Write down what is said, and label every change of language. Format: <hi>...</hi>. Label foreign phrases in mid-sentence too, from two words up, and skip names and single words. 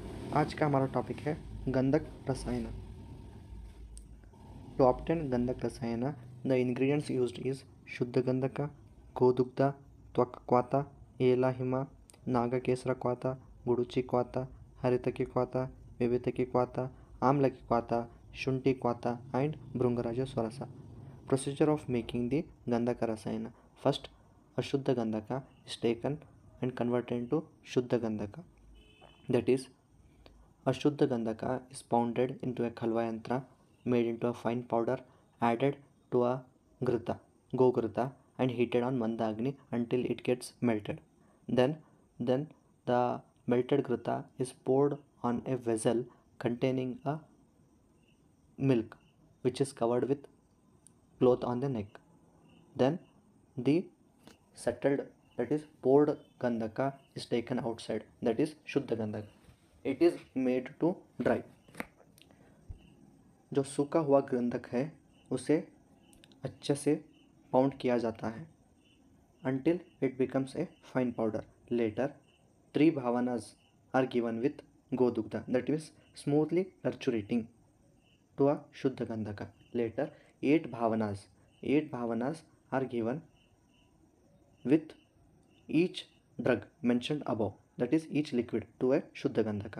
<hi>आज का हमारा टॉपिक है गंधक रसायन।</hi> <en>to obtain गंधक रसायन the ingredients used is शुद्ध गंधक,</en> <sa>ಗೋದುಗ್ಧ, ತ್ವಕ್ಕ್ವಾತ, ಏಲ ಹಿಮ, ನಾಗಕೇಸರ ಕ್ವಾತ, ಗುಡುಚಿ ಕ್ವಾತ, ಹರಿತಕಿ ಕ್ವಾತ, ವಿವಿತಕಿ ಕ್ವಾತ, ಆಮ್ಲಕಿ ಕ್ವಾತ, ಶುಂಠಿ ಕ್ವಾತ and ಭೃಂಗರಾಜ ಸ್ವರಸ.</sa> <en>Procedure of making the ಗಂಧಕ ರಸಾಯನ. First, ಅಶುದ್ಧ ಗಂಧಕ is taken and converted into ಶುದ್ಧ ಗಂಧಕ. That is, Ashuddha Gandhaka is pounded into a khalva yantra, made into a fine powder, added to a ghrita, go-ghrita, and heated on mandagni until it gets melted. Then the melted ghrita is poured on a vessel containing a milk, which is covered with cloth on the neck. Then the settled, that is poured Gandhaka, is taken outside, that is Shuddha Gandhaka. It is made to dry.</en> <hi>जो सूखा हुआ गंधक है उसे अच्छे से पाउंड किया जाता है</hi> <en>until it becomes a fine powder. Later, 3 bhavanas are given with godugdha, that is smoothly nurturing to a shuddha gandhaka. Later, 8 bhavanas are given with each drug mentioned above, that is each liquid to a shuddha gandhaka.</en>